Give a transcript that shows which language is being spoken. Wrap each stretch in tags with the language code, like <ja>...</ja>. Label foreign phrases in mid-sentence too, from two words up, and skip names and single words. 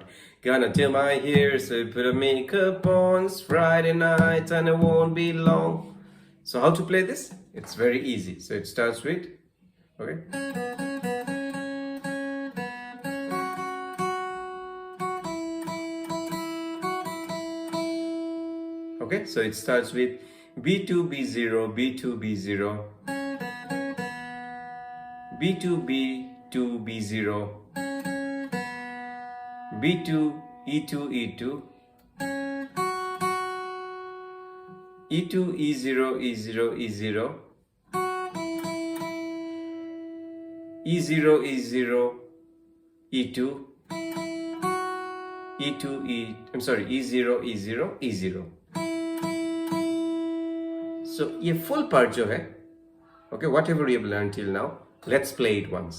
<en>Gonna do my hair, so put a makeup on, it's Friday night and it won't be long. So how to play this? It's very easy. So it starts with, okay? Okay, so it starts with B2, B0, B2, B0, B2, B2, B0, B2, E2, E2, E2, E0, E0, E0, E0, E0, E2, E2, E0, E0, E0.</en> <hi>So, ये</hi> <en>full part</en> <hi>जो है,</hi> <en>okay, whatever you have learned till now, let's play it once.</en>